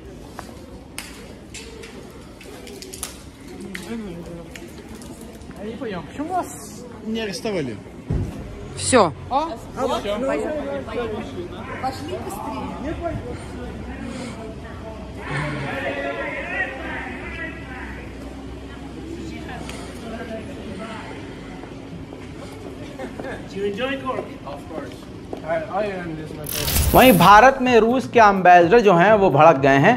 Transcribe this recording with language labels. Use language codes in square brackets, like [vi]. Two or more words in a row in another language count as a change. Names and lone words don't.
[ru] Я не понял, почему вас не арестовали? Все. Все. Пошли быстрее. [hi] वहीं भारत में रूस के एम्बेसडर जो हैं वो भड़क गए हैं।